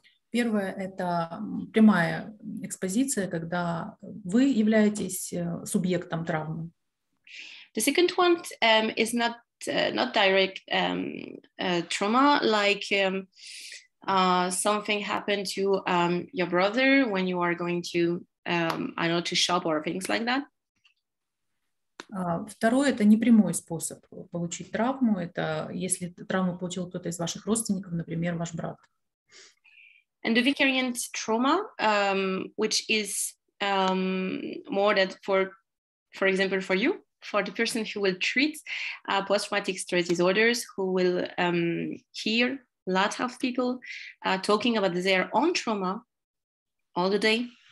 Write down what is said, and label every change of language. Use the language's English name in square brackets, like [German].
[Russian] Первое – это прямая экспозиция, когда вы являетесь субъектом травмы. [English] The second one is not direct trauma, like something happened to your brother when you are going to, I don't know, to shop or things like that. [Russian] Второе – это непрямой способ получить травму. Это если травму получил кто-то из ваших родственников, например, ваш брат. [English] And the vicariant trauma, which is more that for example, for you, for the person who will treat post-traumatic stress disorders, who will hear lots of people talking about their own trauma all the day.